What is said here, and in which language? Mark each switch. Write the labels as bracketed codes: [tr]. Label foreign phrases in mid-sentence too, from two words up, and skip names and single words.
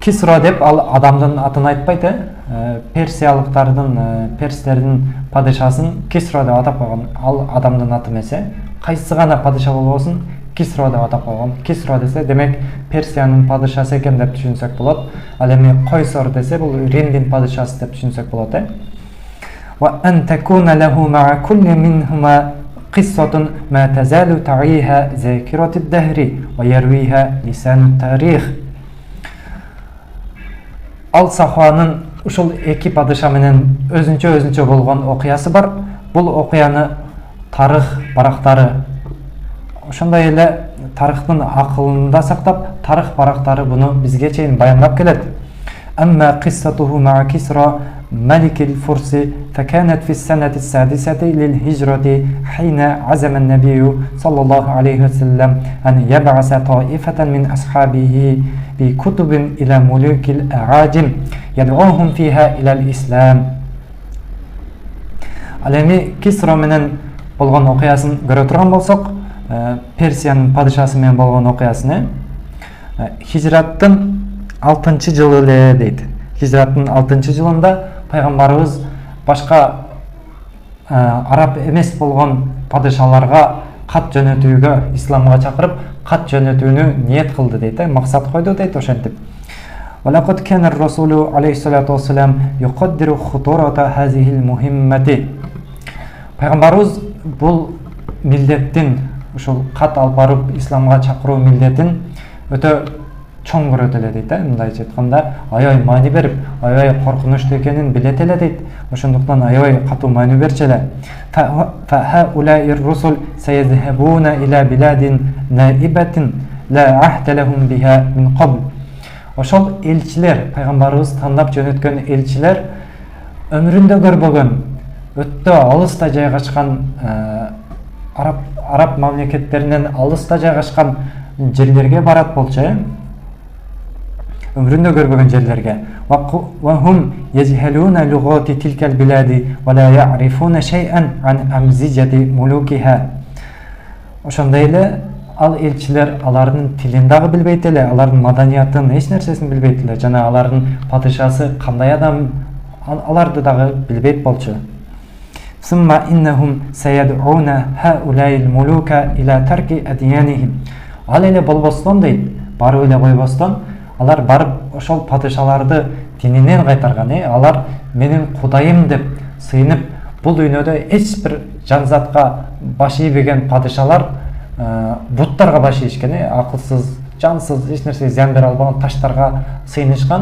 [ky] Кисра деп ал адамдын атын айтпайт, персиялыктардын, перстердин падышасын Кисра деп атап койгон. Ал адамдын аты эмес. Кайсы гана падыша болбосун, Кисра деп атап койгон. Кисра десе, демек Персиянын падышасы экен деп түшүнсөк болот. Ал эми Кайсар десе, бул Римдин падышасы деп түшүнсөк болот. [ar] وأن تكون له مع كل منهما قصة ما تزال تعيها ذاكرة الدهر ويرويها لسان التاريخ. [ky] Ал сахабанын ушул эки падыша менен өзүнчө болгон окуясы бар. Бул окуяны тарых барактары, ошондой эле тарыхтын акылында сактап, тарых барактары буну бизге чейин баяндап келет. [ar] Амма قصته مع كسرى ملك الفرس فكانت في السنة السادسة للهجرة حين عزم النبي صلى الله عليه وسلم أن يبعث طائفة من أصحابه بكتب إلى ملوك الأعاجم يدعوهم فيها إلى الإسلام. [ky] Алеми Кисра менен болгон окуясын көрө турган болсок, Персиянын падышасы менен болгон окуясыны хижраттын 6-жылы эле дейт. Хижраттын 6-жылында Пайгамбарыбыз башка араб эмес болгон падышаларга кат жөнөтүүгө, исламга чакырып, кат жөнөтүүнү ниет кылды дейт, максат койду дейт ошентип. [ar] وَلَقَدْ كَانَ الرَّسُولُ عَلَيْهِ الصَّلَاةُ وَالسَّلَامُ يُقَدِّرُ خُطُورَةَ هَذِهِ الْمُهِمَّةِ. [ky] Пайгамбарыбыз бул милдеттин, ушул кат алып барып исламга чакыруу милдетин өтө чоң көрөт эле дейт. Мындайча айтканда, аябай маани берип, аябай коркунучтуу экенин билет эле дейт. Ошондуктан аябай катуу маани берчү эле. [ar] فَهَؤُلَاءِ الرُّسُلُ سَيَذْهَبُونَ إِلَى بِلَادٍ نَائِبَةٍ لَا عَهْدَ لَهُمْ بِهَا مِنْ قَبْلُ. [ky] Ошол элчилер, пайгамбарыбыз тандап жөнөткөн элчилер өмүрүндө көрбөгөн, өтө алыста жайгашкан араб мамлекеттеринен алыста жайгашкан жерлерге барат болчу. Өмүрүндө көрбөгөн жерлерге. [ar] وَهُمْ يَجْهَلُونَ لُغَاتِ تِلْكَ الْبِلَادِ وَلَا يَعْرِفُونَ شَيْئًا عَنْ أَمْزِجَةِ مُلُوكِهَا. [ky] Ошондой эле ал элчилер алардын тилин дагы билбейт эле, алардын маданиятын, эч нерсесин билбейт эле, жана алардын падышасы кандай адам, аларды дагы билбейт болчу. [ar] ثُمَّ إِنَّهُمْ سَيَدْعُونَ هَؤُلَاءِ الْمُلُوكَ إِلَى تَرْكِ أَدْيَانِهِمْ. [ky] Ал эле болбостон дейт, барып эле койбостон, алар барып ошол падышаларды дининен кайтарган. Алар менин кудайым деп сыйынып, бул дүйнөдө эч бир жанзатка баш ийбеген падышалар буттарга баш ийишкен, акылсыз, жансыз, эч нерсе зыян бере албаган таштарга сыйынышкан.